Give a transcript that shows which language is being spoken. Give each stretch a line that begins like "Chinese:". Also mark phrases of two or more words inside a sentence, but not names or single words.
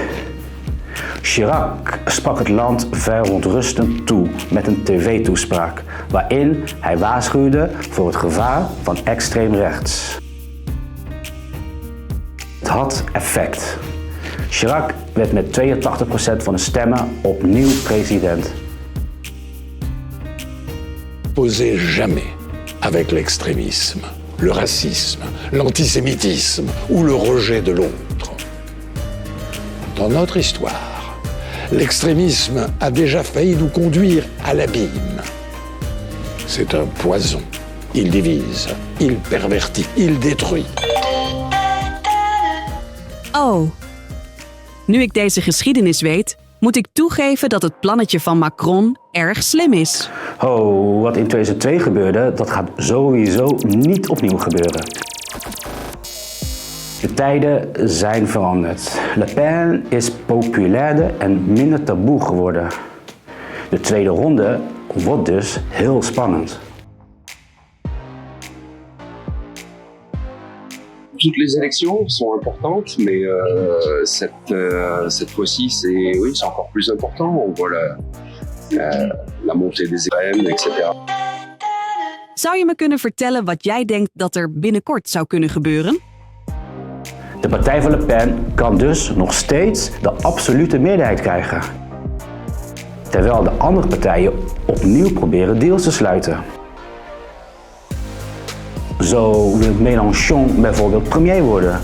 Dutch: Chirac sprak het land verontrustend toe met een tv-toespraak waarin hij waarschuwde voor het gevaar van extreem rechts. Het had effect. Chirac werd met 82% van de stemmen opnieuw president.
French: Posez jamais avec l'extrémisme, le racisme, l'antisémitisme ou le rejet de l'autre. Dans notre histoire, l'extrémisme a déjà failli nous conduire à l'abîme. C'est un poison. Il divise, il pervertit, il détruit. Oh.
Dutch: Nu ik deze geschiedenis weet, moet ik toegeven dat het plannetje van Macron erg slim is. Oh, wat in 2002 gebeurde, dat gaat sowieso niet opnieuw gebeuren. De tijden zijn veranderd. Le Pen is populairder en minder taboe geworden. De tweede ronde wordt dus heel spannend.
French: Toutes les élections sont importantes, mais cette fois-ci, c'est encore plus important. On voit la montée des extrêmes, etc.
Dutch: Zou je me kunnen vertellen wat jij denkt dat er binnenkort zou kunnen gebeuren? De partij van Le Pen kan dus nog steeds de absolute meerderheid krijgen. Terwijl de andere partijen opnieuw proberen deals te sluiten. Zo wil Mélenchon bijvoorbeeld premier worden.